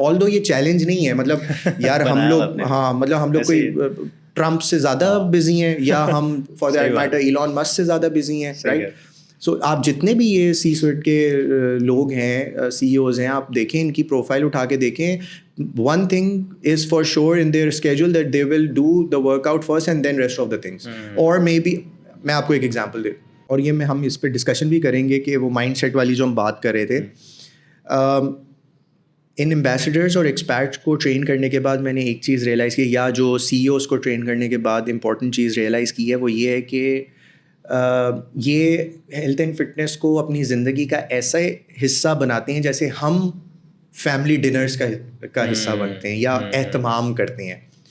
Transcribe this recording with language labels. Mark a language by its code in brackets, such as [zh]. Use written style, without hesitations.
[en] although [ur] یہ چیلنج نہیں ہے, مطلب یار ہم لوگ, ہاں مطلب ہم لوگ کوئی ٹرمپ سے زیادہ بزی ہیں, یا ہم [en] for that matter [ur] Elon Musk سے زیادہ بزی ہیں, رائٹ. سو آپ جتنے بھی یہ سی سویٹ کے لوگ ہیں, سی ای اوز ہیں, آپ دیکھیں ان کی پروفائل اٹھا کے دیکھیں. [en] One thing is for sure in their schedule that they will do the work out first and then rest of the things. [ur] اور مے بی میں آپ کو ایک ایگزامپل دے, اور یہ ہم اس پہ ڈسکشن بھی کریں گے کہ وہ مائنڈ سیٹ والی جو ہم بات کر رہے تھے. ان ایمبیسڈرز اور ایکسپیرٹس کو ٹرین کرنے کے بعد میں نے ایک چیز ریئلائز کی, یا جو سی ای اوز کو ٹرین کرنے کے بعد امپورٹنٹ چیز ریئلائز کی ہے, وہ یہ ہے کہ یہ ہیلتھ اینڈ فٹنس کو اپنی زندگی کا ایسا حصہ بناتے ہیں جیسے ہم فیملی ڈنرس کا حصہ بنتے ہیں یا اہتمام کرتے ہیں.